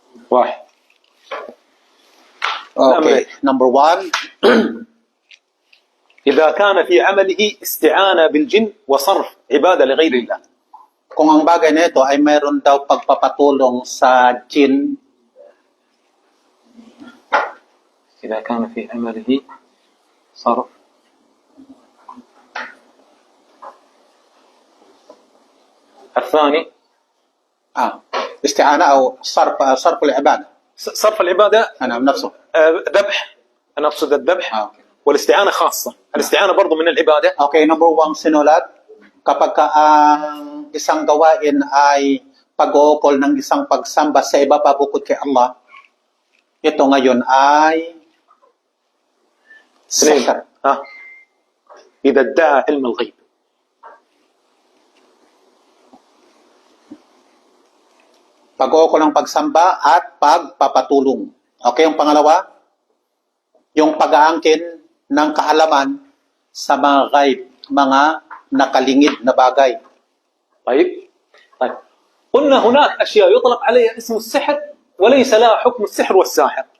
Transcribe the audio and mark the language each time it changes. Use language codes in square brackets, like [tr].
[ar] واحد. [en] Okay, number 1. [ar] إذا كان في عمله استعانة بالجن وصرف عبادة لغير الله. [tl] Kung ang bagay na ito ay mayroon daw pagpapatulong sa jinn, [ar] إذا كان في عمله صرف الثاني استعانة أو صرف العبادة. صرف العبادة أنا نفسه. ذبح، أنا أقصد الذبح. Okay. والاستعانة خاصة. الاستعانة برضو من العبادة. [en] Okay, number 1 [tl] sinulat, kapag ka ang isang gawain ay pag-uukol ng isang pagsamba sa iba pa bukod kay Allah, ito ngayon ay sihr. [ar] إذا ادعى علم الغيب. [tl] Pag-uukol ng pagsamba at pagpapatulong. Okay, yung pangalawa, yung pag-aangkin ng kaalaman sa mga ghaib, mga nakalingid na bagay. [ar] طيب قلنا هناك أشياء يطلق عليها اسم السحر وليس لها حكم السحر والساحر.